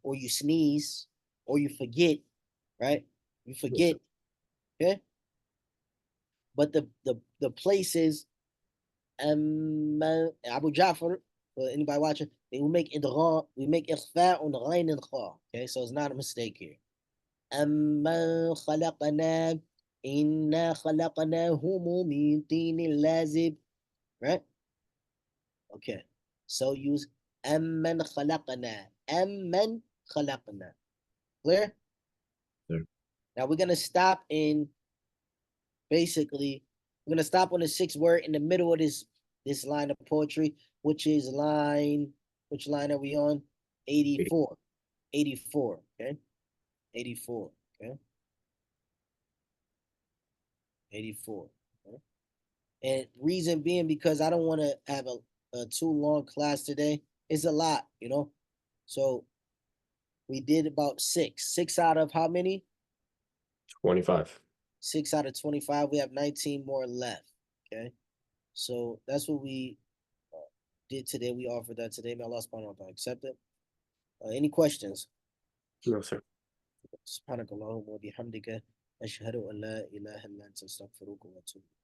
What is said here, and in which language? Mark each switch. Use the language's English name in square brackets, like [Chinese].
[English] Or you sneeze, or you forget, right? You Yes, sir. forget, okay? But the place is Abu Ja'far, for anybody watching, we make ikhfa on the ghain and kha, okay? So it's not a mistake here. [Arabic] أَمَّنْ خَلَقْنَا إِنَّا خَلَقْنَاهُمْ مِنْ طِينٍ لَازِبٍ, right? [English] Okay. So use [Arabic] أَمَّنْ خَلَقْنَا. أَمَّنْ خَلَقْنَا. [English] Clear? Sure. Now we're gonna stop in basically, we're gonna stop on the sixth word in the middle of this line of poetry, which is which line are we on? 84. 84, okay? 84, okay? 84. Okay? And reason being because I don't want to have a too long class today. It's a lot, you know. So we did about six. Six out of how many? 25. 6 out of 25. We have 19 more left. Okay. So that's what we did today. We offered that today. May Allah subhanahu wa ta'ala accept it. Any questions? No, sir. [Arabic] سبحانك اللهم وبحمدك أشهد أن لا إله إلا أنت أستغفرك وأتوب